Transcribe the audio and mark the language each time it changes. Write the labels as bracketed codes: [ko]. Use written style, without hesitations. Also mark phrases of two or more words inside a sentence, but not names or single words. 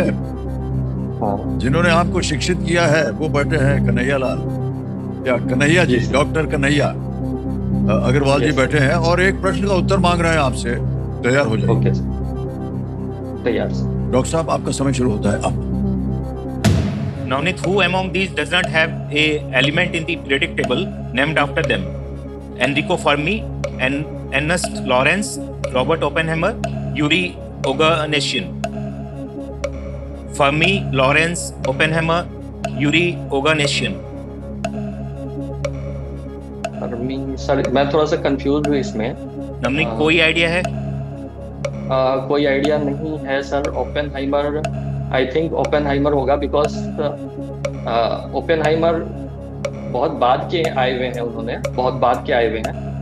[hi] हाँ जिन्होंने आपको शिक्षित किया है वो बैठे हैं कन्हैया लाल, या कन्हैया जी, डॉक्टर कन्हैया अग्रवाल जी बैठे हैं और एक प्रश्न का उत्तर मांग रहे हैं आपसे। तैयार हो जाइए। ओके सर, तैयार सर। डॉक्टर साहब आपका समय शुरू होता है अब। [en] Navneet, who among these does not have a element in the periodic table named after them? Enrico Fermi, Ernest Lawrence, Robert Oppenheimer, Yuri Gagarin. Fermi, Lawrence, Oppenheimer, Yuri Gagarin. [hi] सर मैं थोड़ा सा कंफ्यूज हूँ इसमें। नवनीत कोई आइडिया है? कोई आइडिया नहीं है सर। ओपेनहाइमर, [en] I think [hi] ओपेनहाइमर होगा बिकॉज ओपेनहाइमर बहुत बाद के आए हुए हैं, उन्होंने बहुत बाद के आए हुए हैं।